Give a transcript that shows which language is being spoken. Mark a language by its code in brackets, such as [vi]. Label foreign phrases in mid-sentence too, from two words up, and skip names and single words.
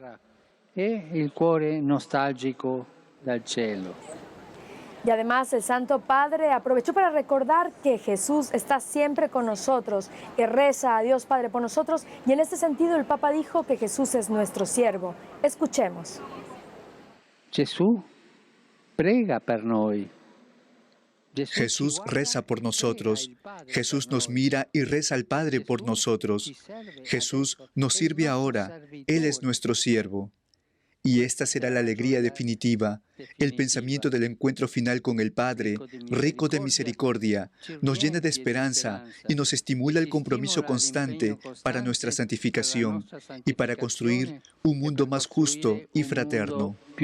[es] El cuore nostálgico del cielo. Y además el Santo Padre aprovechó para recordar que Jesús está siempre con nosotros, que reza a Dios Padre por nosotros, y en este sentido el Papa dijo que Jesús es nuestro siervo. Escuchemos. [it] Jesús prega per noi. [es] Jesús reza por nosotros. Jesús nos mira y reza al Padre por nosotros. Jesús nos sirve ahora. Él es nuestro siervo. Y esta será la alegría definitiva, el pensamiento del encuentro final con el Padre, rico de misericordia, nos llena de esperanza y nos estimula el compromiso constante para nuestra santificación y para construir un mundo más justo y fraterno.